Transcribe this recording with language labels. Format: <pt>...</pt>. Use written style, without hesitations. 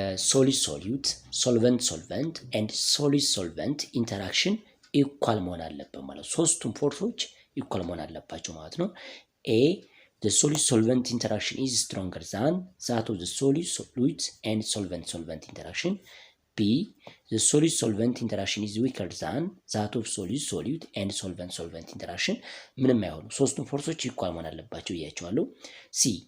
<en>solute solute solvent solvent and solute solvent interaction</en> <am>ኢኳል መሆን አለበት ማለት ነው።</am> <en>ሶስቱም ፎርሶች ኢኳል መሆን አለባቸው ማለት ነው። a the solute-solvent interaction is stronger than that of the solute-solute and solvent-solvent interaction. B. The solute-solvent interaction is weaker than that of solute-solute and solvent-solvent interaction.</en> <am>ምንም አይሆኑ ሶስቱም ፎርሶች ኢኳል መሆን አለባቸው እያቸዋለሁ። C.</am>